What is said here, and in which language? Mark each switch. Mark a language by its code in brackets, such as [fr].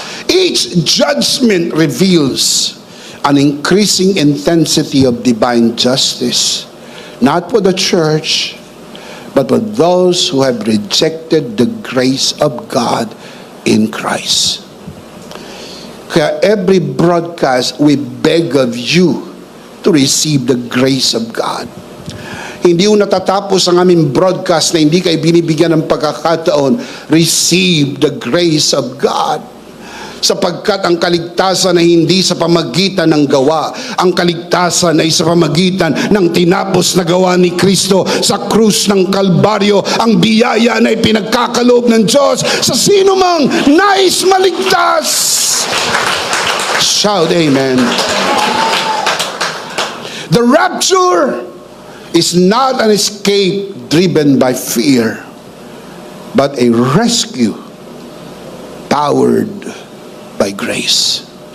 [en] Each judgment reveals an increasing intensity of divine justice, not for the church, but for those who have rejected the grace of God in Christ. [tl] Kaya [en] every broadcast, we beg of you to receive the grace of God. [tl] Hindi yung natatapos ang aming broadcast na hindi kayo binibigyan ng pagkakataon. [en] Receive the grace of God. [tl] Sapagkat ang kaligtasan ay hindi sa pamagitan ng gawa. Ang kaligtasan ay sa pamagitan ng tinapos na gawa ni Kristo sa krus ng Kalbaryo. Ang biyaya na ipinagkakaloob ng Diyos sa sino mang nais maligtas. [en] Shout amen. The rapture is not an escape driven by fear, but a rescue powered by grace.